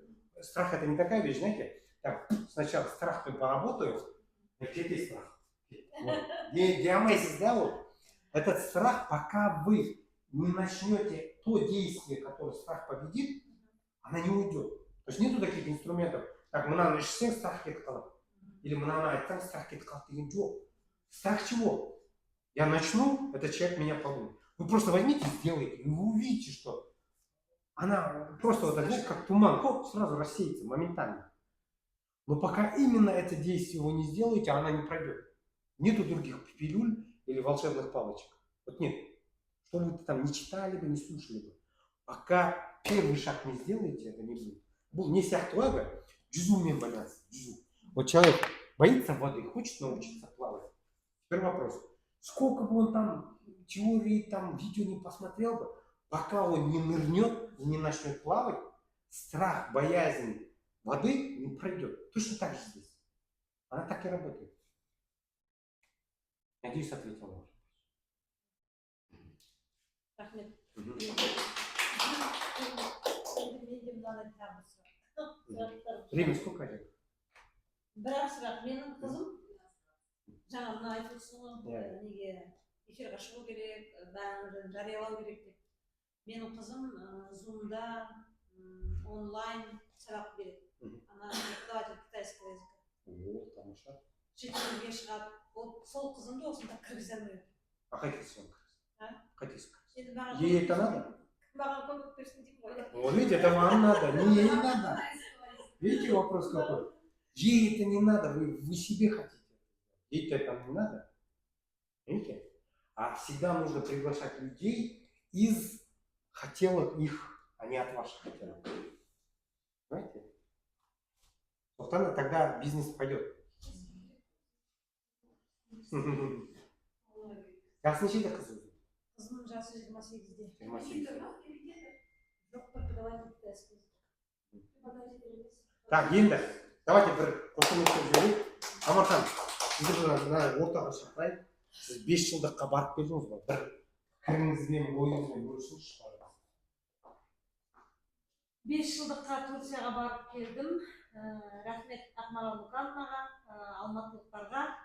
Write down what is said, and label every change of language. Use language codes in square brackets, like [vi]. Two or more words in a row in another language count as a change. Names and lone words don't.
[ru] Страх это не такая вещь, знаете, так, сначала страхом поработаю, где страх? Вот. Диамезис, да, вот. Этот страх, пока вы не начнете то действие, которое страх победит, она не уйдет. То есть нету таких инструментов, так, [kk] мынаны ішсең страх кетіп қалады. Или мынаны айтсаң страх кетіп қалады деген жоқ. [ru] Страх чего? Я начну, этот человек меня подумает. Вы просто возьмите и сделайте, и вы увидите, что она просто вот так, как туман, сразу рассеется моментально. Но пока именно это действие вы не сделаете, она не пройдет. Нету других пилюль или волшебных палочек. Вот нет. Что бы вы там не читали бы, не слушали бы. Пока первый шаг не сделаете, это не будет. [kk] Не сияқты жүзумен байланысты. Жүзу. [ru] Вот человек боится воды, хочет научиться плавать. Теперь вопрос. Сколько бы он там теории, там видео не посмотрел бы, пока он не нырнет и не начнет плавать, страх, боязнь воды не пройдет. Точно так же здесь. Она так и работает. Надеюсь, ответил на ваш вопрос. Время сколько идет? [kk] Бірақ сұрақ, менің қызым жаңа мына айтып отырсың ғой, неге эфирға шығу керек, бәрін жариялау керек деп. Менің қызым зумда онлайн сабақ береді. [ru] Она преподаватель китайского языка. О, [kk] тамаша. Шетелге шығады. Сол қызымды осында кіргізе алмайды. А қайтесің? Қайтесің? [ru] Ей это надо? [kk] Маған көмек берсін деп қойды. [ru] Вот видите, это вам надо, не ей надо. Видите вопрос какой? Ей это не надо, вы себе хотите. Ей-то это не надо. Видите? А всегда нужно приглашать людей из хотелок их, а не от ваших хотелок. Понимаете? Тогда бизнес пойдет. [kk] Жасы нешеде қызыңыз? Қызымның жасы 28-де. 28. Жоқ, [ru] преподаватель китайского языка. Так, [kk] енді, давайте бір қосымын жіберейік. Амархан, сізді мына ортаға шақырайын. Сіз 5 жылдыққа барып келдіңіз ғой. Бір пікіріңізбен, ойыңызбен бөлісіңізші. 5 жылдыққа Турцияға барып келдім. Рахмет Ақмарал Мұқановнаға, алматылықтарға.